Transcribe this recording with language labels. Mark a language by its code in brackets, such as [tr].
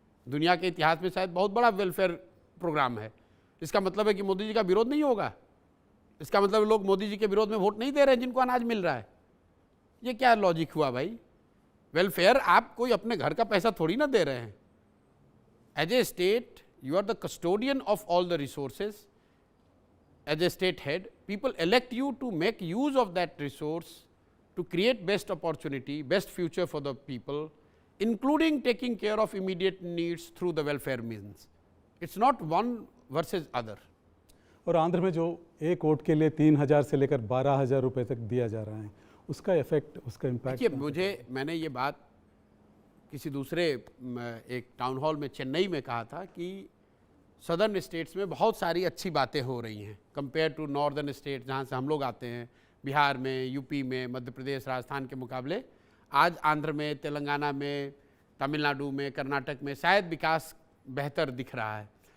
[hi] दुनिया के इतिहास में शायद बहुत बड़ा वेलफेयर प्रोग्राम है। इसका मतलब है कि मोदी जी का विरोध नहीं होगा, इसका मतलब लोग मोदी जी के विरोध में वोट नहीं दे रहे हैं जिनको अनाज मिल रहा है। ये क्या लॉजिक हुआ भाई? वेलफेयर आप कोई अपने घर का पैसा थोड़ी ना दे रहे हैं। [en] As a state you are the custodian of all the resources. As a state head people elect you to make use of that resource to create best opportunity, best future for the people, including taking care of immediate needs through the welfare means. It's not one versus other. [hi] और आंध्र में जो एक vote के लिए 3,000 से लेकर 12,000 रुपए तक दिया जा रहा है, उसका इफेक्ट, उसका इम्पैक्ट। देखिए मैंने ये बात किसी दूसरे एक टाउन हॉल में चेन्नई में कहा था कि सदर्न स्टेट्स में बहुत सारी अच्छी बातें हो रही हैं कंपेयर टू नॉर्दर्न स्टेट जहाँ से हम लोग आते हैं, बिहार में, यूपी में, मध्य प्रदेश, राजस्थान के मुकाबले आज आंध्र में, तेलंगाना में, तमिलनाडु में, कर्नाटक में शायद विकास बेहतर दिख रहा है।